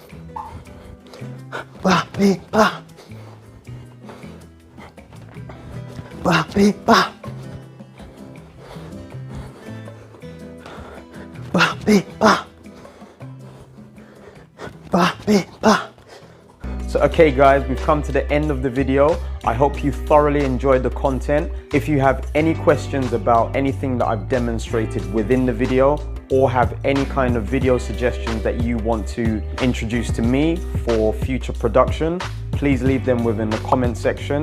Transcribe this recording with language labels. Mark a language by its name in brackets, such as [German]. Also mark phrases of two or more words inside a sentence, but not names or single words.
[English] Ba, be, ba. Ba, be, ba. Ba, be, ba. Ba, be, ba. So okay guys, we've come to the end of the video. I hope you thoroughly enjoyed the content. If you have any questions about anything that I've demonstrated within the video, or have any kind of video suggestions that you want to introduce to me for future production, please leave them within the comment section.